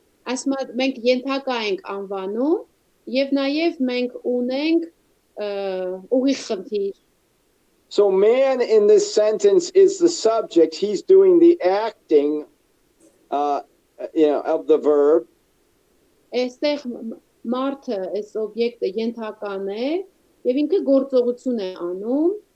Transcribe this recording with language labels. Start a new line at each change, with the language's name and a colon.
Armenian: Ասում մենք ենթակա ենք անվանում եւ նաեւ մենք ունենք ուղիղ խնդիր.
English: So man in this sentence is the subject. He's doing the acting of the verb.
Armenian: Այստեղ մարդը, այս օբյեկտը ենթական է եւ ինքը գործողություն է անում,